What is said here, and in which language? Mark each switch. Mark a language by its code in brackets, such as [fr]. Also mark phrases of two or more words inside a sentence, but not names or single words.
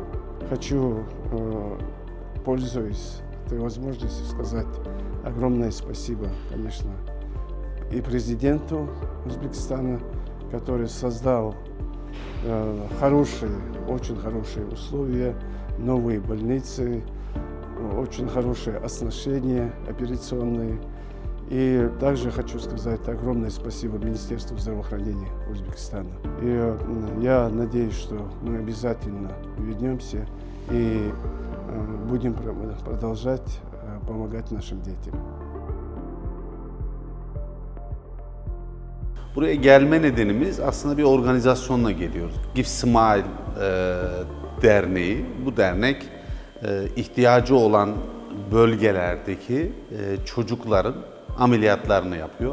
[ru] Хочу, пользуясь этой возможностью, сказать огромное спасибо, конечно, и президенту Узбекистана, который создал очень хорошие условия, новые больницы, очень хорошие оснащения операционные. И также хочу сказать огромное спасибо Министерству здравоохранения Узбекистана. И я надеюсь, что мы обязательно вернемся и будем продолжать помогать нашим детям. [tr] Buraya gelme nedenimiz aslında bir organizasyonla geliyoruz. Give Smile Derneği, bu dernek ihtiyacı olan bölgelerdeki çocukların ameliyatlarını yapıyor.